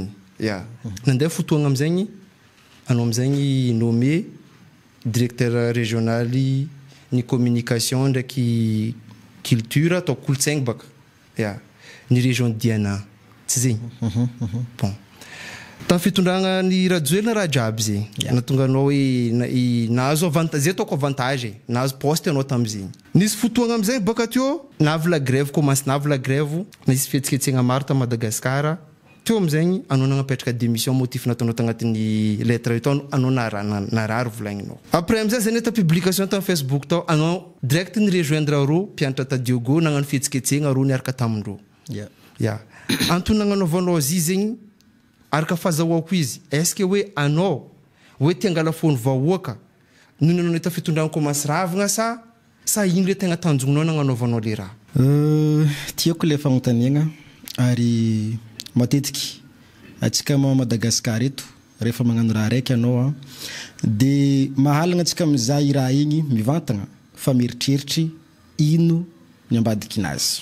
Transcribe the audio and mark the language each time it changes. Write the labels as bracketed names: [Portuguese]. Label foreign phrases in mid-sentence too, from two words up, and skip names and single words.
[Malagasy] Nandeha fotoagna amizegny anao amizegny [French] nommé directeur régional [Malagasy] ni communication ndraiky culture atao kolotsaigny baka. Ni région Diana. Tsy zegny. Bon. Tamin'ny fitondragna ny rajoelina raha jiaby zegny. Natonga anao hoe nahazo avantage, zay ataoko avantage, nahazo poste anao tamizegny. Nisy fotoagna amizegny baka teo, navy [French] la grève, [Malagasy] commence navy [French] la grève, [Malagasy] nisy fihetsiketsegna maro ta Madagasikara. Teo amizegny anao nagnapetraka [French] démission motif [Malagasy] nataonao tagnatin'ny lettre io tao anao narary volagninao. Après amizay zany ta publication ta Facebook tao anao direct ny rejoindre ro mpianatra ta Diogo nagnano fihetsiketsegna ro niaraka tamindro. Antony nagnanaovanao azy zegny araka fahazahoako izy, [French] est-ce que [Malagasy] hoe anao hoe tia angala fony vahoaka noho ny anao ta fitondragna commence ravagna sa ino le tegna tanjognonao nagnanaovanao le raha? Tiako le fagnontaniagna ary matetiky atsika Madagasikara eto rehefa magnano raha raiky anao de mahalagna atsika mizaha i raha igny mivantagna fa mieritreritra ino ny ambadiky nazy.